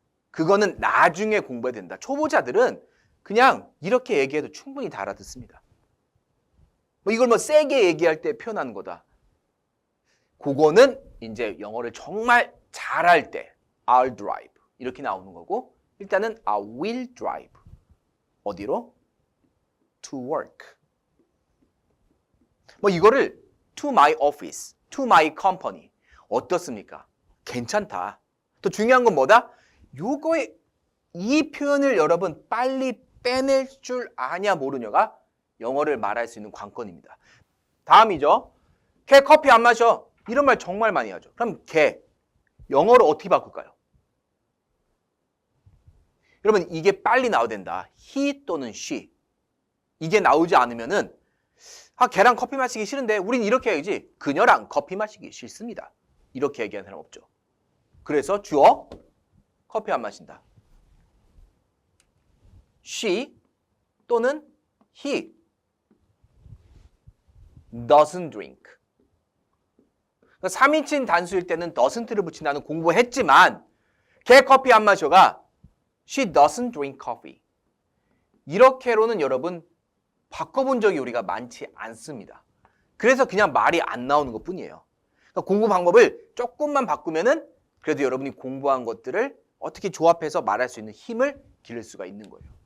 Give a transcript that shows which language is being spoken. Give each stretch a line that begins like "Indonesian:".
Korean: 그거는 나중에 공부해야 된다. 초보자들은 그냥 이렇게 얘기해도 충분히 다 알아듣습니다. 뭐 이걸 뭐 세게 얘기할 때 표현하는 거다. 그거는 이제 영어를 정말 잘할 때 I'll drive 이렇게 나오는 거고 일단은
English: I will drive. 어디로? To work.
Korean: 뭐 이거를
English: to my office, to my company.
Korean: 어떻습니까? 괜찮다. 또 중요한 건 뭐다? 요거에 이 표현을 여러분 빨리 빼낼 줄 아냐 모르냐가 영어를 말할 수 있는 관건입니다. 다음이죠. 걔 커피 안 마셔. 이런 말 정말 많이 하죠. 그럼 걔 영어로 어떻게 바꿀까요? 여러분 이게 빨리 나와야 된다.
English: he
Korean: 또는
English: she.
Korean: 이게 나오지 않으면은 걔랑 커피 마시기 싫은데 우린 이렇게 해야지. 그녀랑 커피 마시기 싫습니다. 이렇게 얘기하는 사람 없죠. 그래서 주어 커피 안 마신다.
English: she
Korean: 또는
English: he doesn't drink.
Korean: 3인칭 단수일 때는 doesn't를 붙인다는 공부했지만 걔 커피 안 마셔가
English: she doesn't drink coffee.
Korean: 이렇게로는 여러분 바꿔본 적이 우리가 많지 않습니다. 그래서 그냥 말이 안 나오는 것 뿐이에요. 그러니까 공부 방법을 조금만 바꾸면은 그래도 여러분이 공부한 것들을 어떻게 조합해서 말할 수 있는 힘을 기를 수가 있는 거예요.